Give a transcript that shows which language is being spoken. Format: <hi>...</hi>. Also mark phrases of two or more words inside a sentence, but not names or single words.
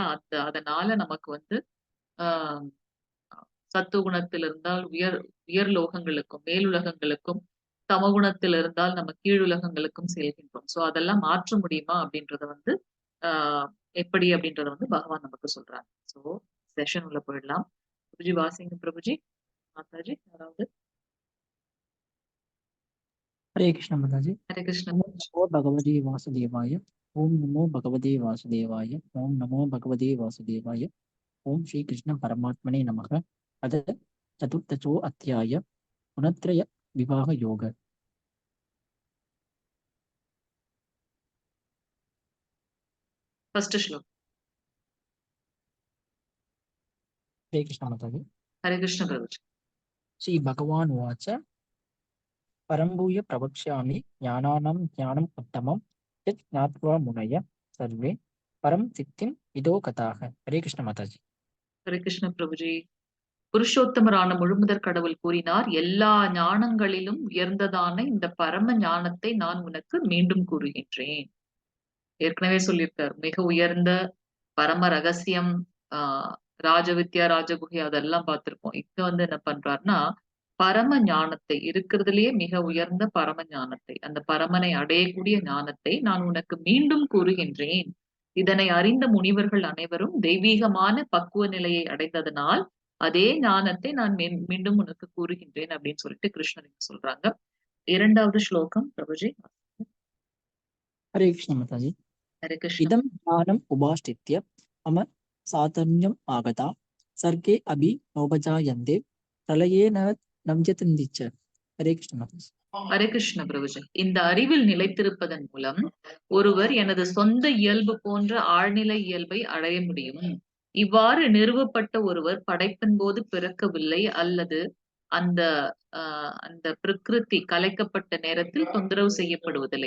<ta>அதனால நமக்கு வந்து ஆஹ் சத்துவகுணத்தில் இருந்தால் உயர் லோகங்களுக்கும், மேலுலகங்களுக்கும், சமகுணத்தில் இருந்தால் நம்ம கீழுலகங்களுக்கும் செல்கின்றோம். சோ அதெல்லாம் மாற்ற முடியுமா அப்படின்றத வந்து ஆஹ் எப்படி அப்படின்றத வந்து பகவான் நமக்கு சொல்றாங்க.</ta> <en>so session</en> <ta>உள்ள போயிடலாம். பிரபுஜி வாசிங்க பிரபுஜி. மாதாஜி யாராவது?</ta> <hi>हरे कृष्ण माता जी।</hi> <ta>ஹரே கிருஷ்ண</ta> <sa>ओम</sa> <ta>பிரபுஜி.</ta> <sa>नमो भगवते वासुदेवाय। ओम नमो भगवते वासुदेवाय। ओम नमो भगवते वासुदेवाय। ओम श्री कृष्ण परमात्मने नमः। अथ चतुर्थो अध्याय गुणत्रय विवाह योग।</sa> <ta>ஃபர்ஸ்ட் ஸ்லோகம்.</ta> <hi>हरे कृष्ण माता जी।</hi> <ta>ஹரே கிருஷ்ண பிரபுஜி.</ta> <sa>श्री भगवान उवाच परम्भूय प्रवक्ष्यामि ज्ञानानां ज्ञानम् उत्तमं यत् ज्ञात्वा मुनय सर्वे परम सिद्धिं इदो गताः।</sa> <hi>हरे कृष्ण माता जी।</hi> <ta>ஹரே கிருஷ்ண பிரபுஜி. புருஷோத்தமரான முழுமுதற் கடவுள் கூறினார், எல்லா ஞானங்களிலும் உயர்ந்ததான இந்த பரம ஞானத்தை நான் உனக்கு மீண்டும் கூறுகின்றேன். ஏற்கனவே சொல்லியிருக்கார். மிக உயர்ந்த பரம ரகசியம், ஆஹ் ராஜவித்யா, ராஜகுகை அதெல்லாம் பார்த்திருப்போம். இங்க வந்து என்ன பண்றாருன்னா, பரம ஞானத்தை இருக்கிறதுலயே மிக உயர்ந்த பரம ஞானத்தை, அந்த பரமனை அடையக்கூடிய ஞானத்தை நான் உனக்கு மீண்டும் கூறுகின்றேன். இதனை அறிந்த முனிவர்கள் அனைவரும் தெய்வீகமான பக்குவ நிலையை அடைந்ததனால் அதே ஞானத்தை நான் மீண்டும் உனக்கு கூறுகின்றேன் அப்படின்னு சொல்லிட்டு கிருஷ்ணர் இங்க சொல்றாங்க. இரண்டாவது ஸ்லோகம் பிரபுஜி.</ta> <hi>हरे कृष्ण माता जी।</hi> <ta>ஹரே கிருஷ்ண.</ta> <sa>इदं ज्ञानम् उपाश्रित्य मम साधर्म्यम् आगता सर्गे अपि नोपजायन्ते प्रलये न नव्यतन्ति च।</sa> <hi>हरे कृष्ण माता जी।</hi> <ta>ஹரே கிருஷ்ண பிரபுஜி. இந்த அறிவில் நிலைத்திருப்பதன் மூலம் ஒருவர் எனது சொந்த இயல்பு போன்ற ஆழ்நிலை இயல்பை அடைய முடியும். இவ்வாறு நிறுவப்பட்ட ஒருவர் படைப்பின் போது பிறக்கவில்லை அல்லது அந்த அந்த பிரகிருதி கலைக்கப்பட்ட நேரத்தில் தொந்தரவு செய்யப்படுவதில்லை.</ta>